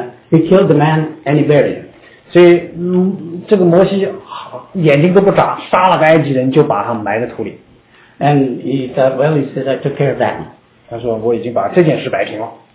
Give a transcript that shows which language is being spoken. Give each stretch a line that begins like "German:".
English: He killed the man and he buried him.
Chinese: 所以，这个摩西眼睛都不眨，杀了个埃及人，就把他埋在土里。
English: And he thought, well, he said, I took care of that.
Chinese: 他说我已经把这件事摆平了。